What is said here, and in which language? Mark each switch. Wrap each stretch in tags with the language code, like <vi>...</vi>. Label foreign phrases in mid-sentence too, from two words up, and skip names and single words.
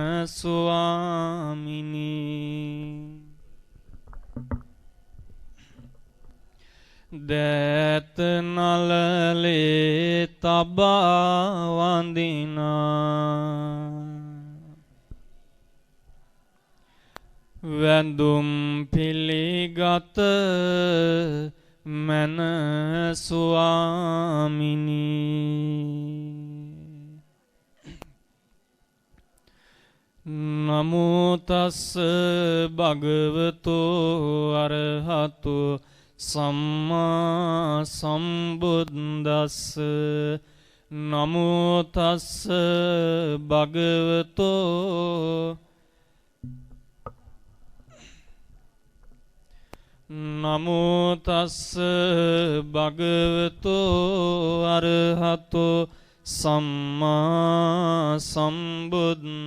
<si>ස්වාමිනී දෑත නළලේ තබා වඳිනා වැඳුම් පිළිගත මන ස්වාමිනී</si> <pi>නමෝ තස්ස භගවතු අරහතු සම්මා සම්බුද්දස්ස නමෝ තස්ස භගවතු නමෝ තස්ස භගවතු අරහතු සම්මා සම්බුද්ද</pi>